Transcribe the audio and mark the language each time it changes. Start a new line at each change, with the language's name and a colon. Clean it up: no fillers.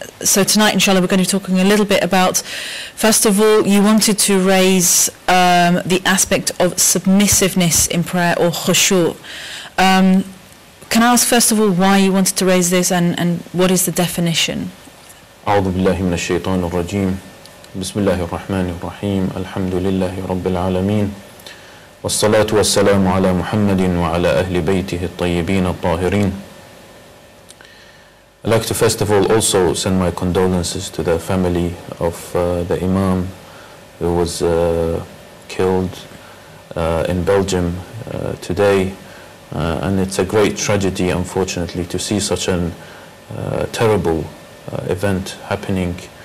English: So tonight, inshallah, we're going to be talking a little bit about, first of all, you wanted to raise the aspect of submissiveness in prayer, or khushu'. Can I ask, first of all, why you wanted to raise this, and what is the definition?
Arabic: أعوذ بالله من الشيطان الرجيم بسم الله الرحمن الرحيم الحمد لله رب العالمين والصلاة والسلام على محمد وعلى أهل بيته الطيبين الطاهرين.
English: I'd like to first of all also send my condolences to the family of the Imam who was killed in Belgium today. And it's a great tragedy, unfortunately, to see such a terrible event happening.